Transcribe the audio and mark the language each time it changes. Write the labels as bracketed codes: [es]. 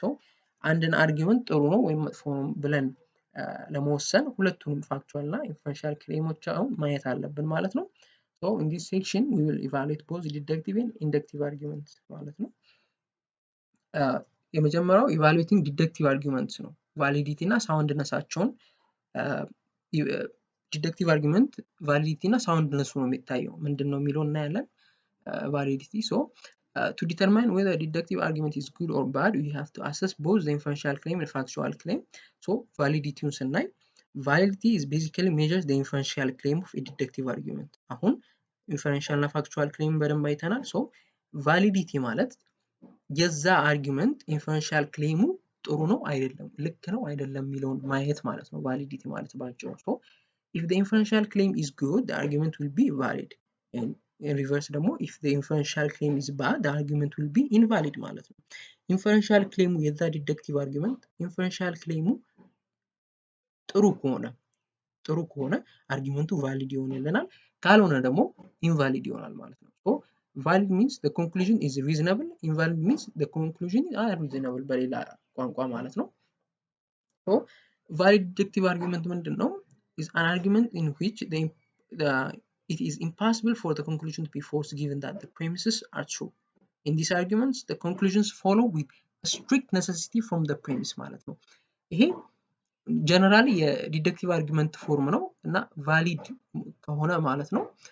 [am] So አንድን አርጊመንት ጥሩ ነው ወይም መጥፎ ነው ብለን ለመወሰን ሁለቱንም ፋክቹዋል እና ኢንፈረንሻል ክሌሞች አሁን ማየት አለብን ማለት ነው። [en] So in this section we will evaluate both deductive and inductive arguments [am] ማለት ነው። የመጀመሪያው ኢቫሉዌቲንግ ዲደክቲቭ አርጊመንትስ ነው። ቫሊዲቲ እና ሳውንድነሳቸውን ዲደክቲቭ አርጊመንት ቫሊዲቲ እና ሳውንድነሱ ነው የሚታየው ምንድን ነው የሚለው እናያለን። ቫሊዲቲ [en] to determine whether a deductive argument is good or bad, we have to assess both the inferential claim and factual claim. So validity [am] ስናይ [en] validity is basically measures the inferential claim of a deductive argument. [am] አሁን inferential እና factual claim በደንብ አይተናል። [en] so validity [am] ማለት የዛ አርጊመንት ኢንፈረንሻል ክሌሙ ጥሩ ነው አይደለም፣ ልክ ነው አይደለም የሚለውን ማየት ማለት ነው ቫሊዲቲ ማለት ባጭሩ። [en] so if the inferential claim is good, the argument will be valid, and in reverse [am] ደግሞ [en] if the inferential claim is bad, the argument will be invalid [am] ማለት ነው። ኢንፈረንሻል ክሌሙ የዛ ዲደክቲቭ አርጊመንት ኢንፈረንሻል ክሌሙ ጥሩ ከሆነ አርጊመንቱ ቫሊድ ይሆንልናል፣ ካልሆነ ደግሞ ኢንቫሊድ ይሆናል ማለት ነው። [en] so valid means the conclusion is reasonable, invalid means the conclusion is unreasonable [am] በሌላ ቋንቋ ማለት ነው። [en] so valid deductive argument [am] ምንድን ነው? [en] is an argument in which it is impossible for the conclusion to be false given that the premises are true. In these arguments the conclusions follow with a strict necessity from the premise [am] ማለት ነው። ይሄ ጀነራሊ የዲደክቲቭ አርጊመንት ፎርም ነው እና ቫሊድ ከሆነ ማለት ነው